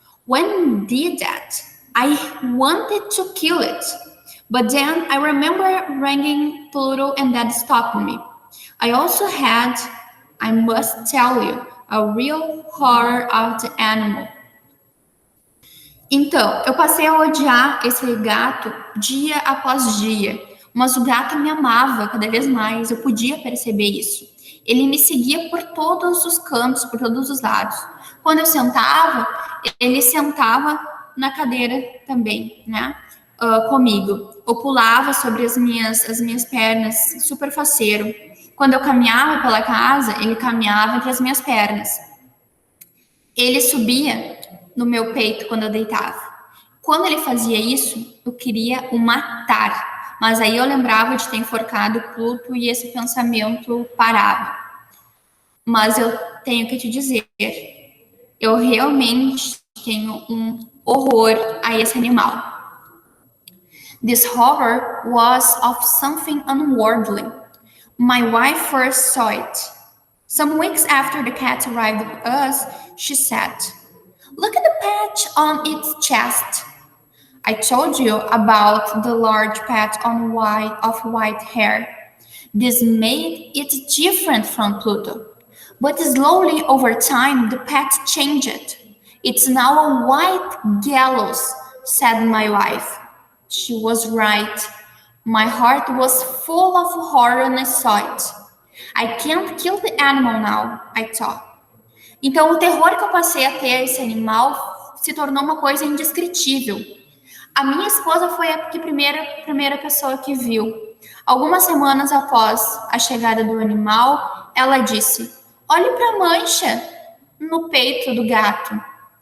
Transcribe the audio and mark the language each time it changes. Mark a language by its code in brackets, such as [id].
[en] When it did that, I wanted to kill it. But then I remember ringing Pluto and that stopped me. I also had, I must tell you, a real horror of the animal. [pt] Então, eu passei a odiar esse gato dia após dia, mas o gato me amava cada vez mais, eu podia perceber isso. Ele me seguia por todos os cantos, por todos os lados. Quando eu sentava, ele sentava na cadeira também, né? Comigo. Eu pulava sobre as minhas pernas, super faceiro. Quando eu caminhava pela casa, ele caminhava entre as minhas pernas. Ele subia no meu peito quando eu deitava. Quando ele fazia isso, eu queria o matar. Mas aí eu lembrava de ter enforcado o Pluto e esse pensamento parava. Mas eu tenho que te dizer, eu realmente tenho um horror a esse animal. [en] This horror was of something unworldly. My wife first saw it. Some weeks after the cat arrived with us, she said, "Look at the patch on its chest. I told you about the large patch on white hair. This made it different from Pluto. But slowly over time, the patch changed. It's now a white gallows, said my wife. She was right. My heart was full of horror when I saw it. I can't kill the animal now, I thought. [pt] Então, o terror que eu passei a ter esse animal se tornou uma coisa indescritível. A minha esposa foi a primeira pessoa que viu. Algumas semanas após a chegada do animal, ela disse: "Olhe para a mancha no peito do gato."